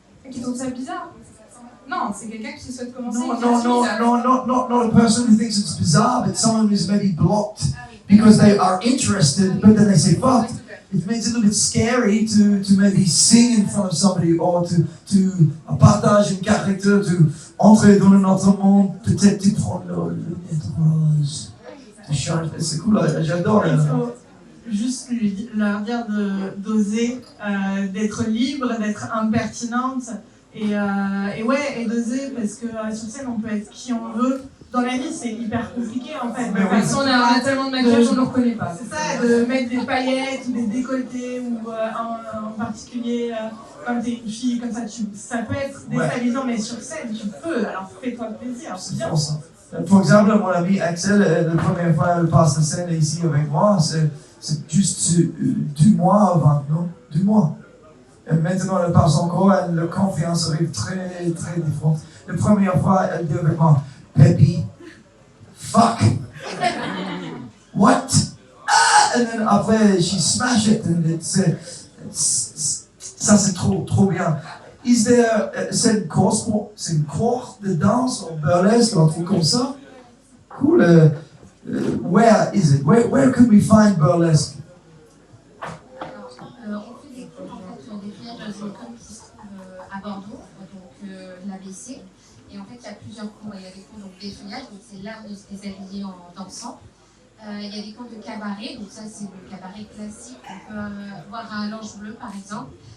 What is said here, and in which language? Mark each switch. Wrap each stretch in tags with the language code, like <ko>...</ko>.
<fr>Qui trouve ça bizarre. Non, c'est quelqu'un qui souhaite commencer.</fr> <en>Not a person who thinks it's bizarre, but someone who's maybe blocked because they are interested, but then they say, fuck, it makes it a little bit scary to maybe sing in front of somebody or to</en> <fr>partager une caractère,</fr> <en>to</en> <fr>entrer dans un autre monde, peut-être tu prends le lunettes rose. C'est cool, j'adore. Il faut juste leur dire d'oser, d'être libre, d'être impertinente et d'oser parce que sur scène on peut être qui on veut. Dans la vie, c'est hyper compliqué en fait. De toute façon, on a tellement de maquillage, on ne le reconnaît pas. C'est ça, de mettre des paillettes ou des décolletés ou en particulier, comme t'es une fille, comme ça, ça peut être déstabilisant, mais sur scène, tu peux, alors fais-toi plaisir. C'est bien. Par exemple, mon ami Axel, la première fois qu'elle passe la scène ici avec moi, c'est juste 2 mois avant, non? 2 mois. Et maintenant, elle passe encore, la confiance arrive très, très différente. La première fois, elle dit avec moi, Peppy,</fr> <en>fuck, what?</en> <fr>Ah!</fr> <en>And then après, she smash it, and</en> <fr>ça c'est trop bien.</fr> <en>Is there,</en> <fr>c'est une cours de danse ou burlesque ou un truc comme ça?</fr> <en>Cool. Where is it? Where could we find burlesque?</en> <fr>On fait des cours en fait, des villages dans une école qui se trouve à Bordeaux, donc l'ABC. Et en fait, il y a plusieurs cours. Il y a des cours d'effeuillage, donc c'est l'art de se déshabiller en dansant. Il y a des cours de cabaret, donc ça c'est le cabaret classique. On peut voir un L'Ange Bleu par exemple.</fr>